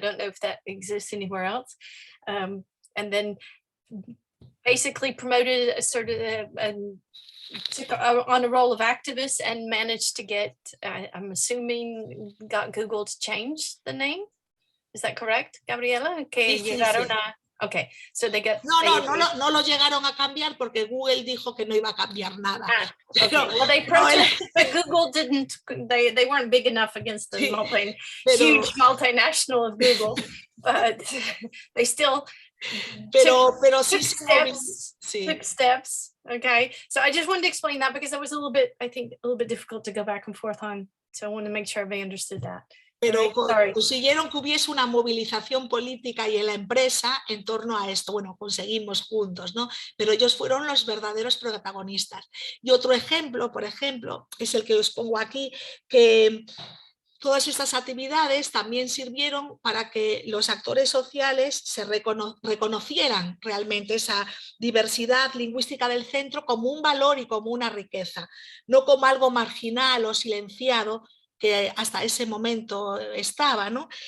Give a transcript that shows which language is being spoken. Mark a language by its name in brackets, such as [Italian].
[English] I don't know if that exists anywhere else. And then basically promoted a sort of took on a role of activist and managed to get, I'm assuming, got Google to change the name. Is that correct, Gabriela? [Spanish] Que Sí, llegaron sí. [English] a... Okay, so they got... [Spanish] No lo llegaron a cambiar porque Google dijo que no iba a cambiar nada. [English] Okay. Well, they protested, but Google didn't, they weren't big enough against the huge multinational of Google, but they still took steps. Okay, so I just wanted to explain that because that was I think a little bit difficult to go back and forth on. So I want to make sure everybody understood that. [Spanish] Pero consiguieron que hubiese una movilización política y en la empresa en torno a esto. Bueno, conseguimos juntos, ¿no? Pero ellos fueron los verdaderos protagonistas. Y otro ejemplo, por ejemplo, es el que os pongo aquí, que todas estas actividades también sirvieron para que los actores sociales se reconocieran realmente esa diversidad lingüística del centro como un valor y como una riqueza, no como algo marginal o silenciado que hasta ese momento estaba, ¿no?